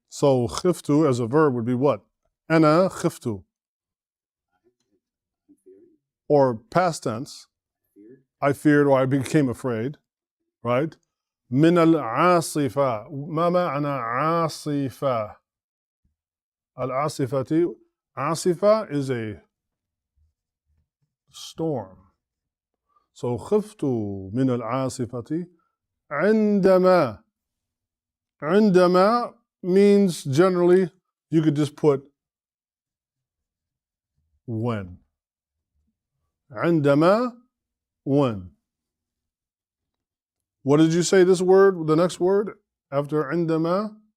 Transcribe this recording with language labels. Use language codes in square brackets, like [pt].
[en] So, khiftu as a verb would be what? [ar] Ana khiftu. [en] Or past tense, I feared or I became afraid, right? [ar] من العاصفة. ما معنى عاصفة؟ العاصفة. [en] عاصفة is a storm. [ar] So خفت من العاصفة عندما. [en] عندما means generally you could just put when. عندما, when. What did you say this word, the next word after عندما?